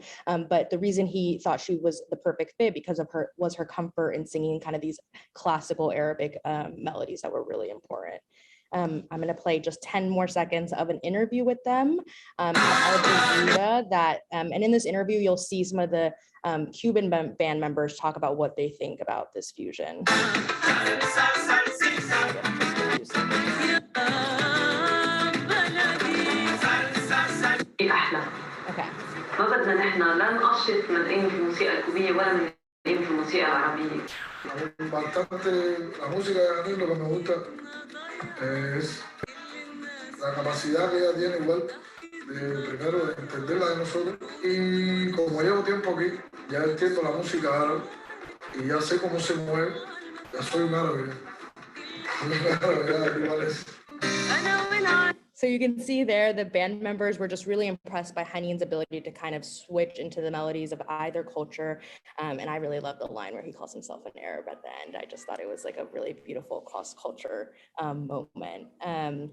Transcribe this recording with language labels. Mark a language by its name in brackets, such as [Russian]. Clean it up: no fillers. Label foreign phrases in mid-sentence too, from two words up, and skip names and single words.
[English] But the reason he thought she was the perfect fit because of her comfort in singing kind of these classical Arabic melodies that were really important. I'm going to play just 10 more seconds of an interview with them at Arbo Cubano and in this interview, you'll see some of the Cuban band members talk about what they think about this fusion. Okay. [Arabic] ما بدنا نحن لا نقشط من قيمة الموسيقى الكوبية ولا من قيمة الموسيقى العربية. [Spanish] Bastante la música de Hanine, lo que me gusta es la capacidad que ella tiene igual de primero de entenderla de nosotros, y como llevo tiempo aquí ya entiendo la música árabe y ya sé cómo se mueve, ya soy un árabe, ya igual es. [English] So you can see there, the band members were just really impressed by Hanine's ability to kind of switch into the melodies of either culture. And I really love the line where he calls himself an Arab at the end. I just thought it was like a really beautiful cross-culture moment.